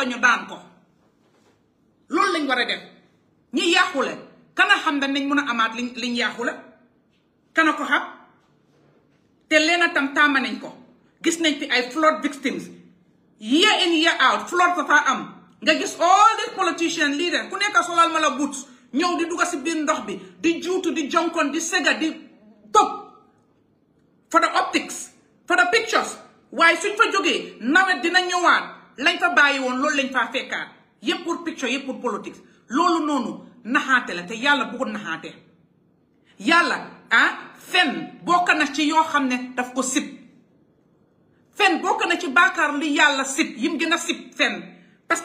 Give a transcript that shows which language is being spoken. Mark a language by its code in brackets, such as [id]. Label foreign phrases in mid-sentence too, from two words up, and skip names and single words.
[wo] ñu daan ko loolu lañ war a def ñi yàqule kana xam nañ mën a amaat liñ yàqule kana ko xam te leena tam tàmma nañ ko gis nañ fi ay [en] flood victims year in year out [wo] flood dafa am nga gis [en] all these politician leader [wo] ku nekk solal ma la boots ñëw di dugg si biir ndox bi di juutu di jonkon di sega di top [en] for the optics for the pictures [wo] waaye suñ fa jógee nawet dina ñëwaat lañ fa bàyyi woon loolu lañ faa fekkaat yëpp pour picture yëpp pour politics loolu noonu naxaate la te yàlla bëggul naxaate yàlla fen bokk na ci yoo xam ne daf ko sib fen bokk na ci baakaar li yàlla sib yim gën a sib fen parce